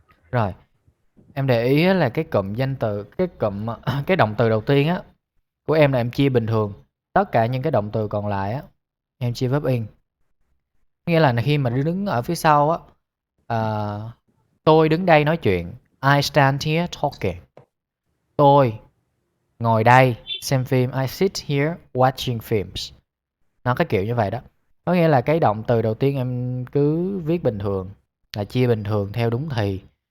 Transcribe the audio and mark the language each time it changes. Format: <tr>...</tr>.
<vi>Rồi, em để ý là cái cụm danh từ, cái động từ đầu tiên á của em là em chia bình thường. Tất cả những cái động từ còn lại á em chia verb in. Nghĩa là khi mà đứng ở phía sau á, tôi đứng đây nói chuyện.</vi> <en>I stand here talking.</en> <vi>Tôi ngồi đây xem phim.</vi> <en>I sit here watching films.</en> <vi>Nó cái kiểu như vậy đó. Có nghĩa là cái động từ đầu tiên em cứ viết bình thường, là chia bình thường theo đúng thì.</vi>